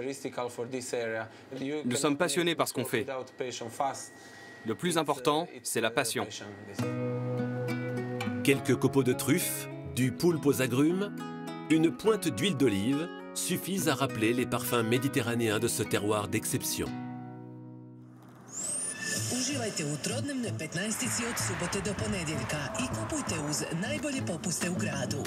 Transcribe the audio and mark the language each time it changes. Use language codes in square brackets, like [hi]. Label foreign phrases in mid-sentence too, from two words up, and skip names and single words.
[fr] Nous sommes passionnés par ce qu'on fait. Le plus important, c'est la passion. Quelques copeaux de truffes, du poulpe aux agrumes, une pointe d'huile d'olive suffisent à rappeler les parfums méditerranéens de ce terroir d'exception. [hr] Uživajte u trodnevnoj 15-ici od subote do ponedjeljka I kupujte uz najbolje popuste u gradu.